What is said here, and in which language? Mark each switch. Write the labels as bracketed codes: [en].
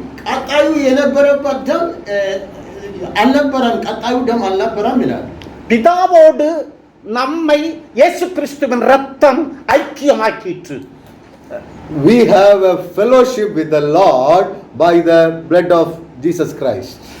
[am] ቀጣዩ የነበረበት ደም አልነበረም። ቀጣዩ ደም አልነበረም ይላል። [ta] பிதாவோடு நம்மை இயேசு கிறிஸ்துவின் இரத்தம் ஐக்கியமாக்கிற்று. [en] we have a fellowship with the Lord by the blood of Jesus Christ.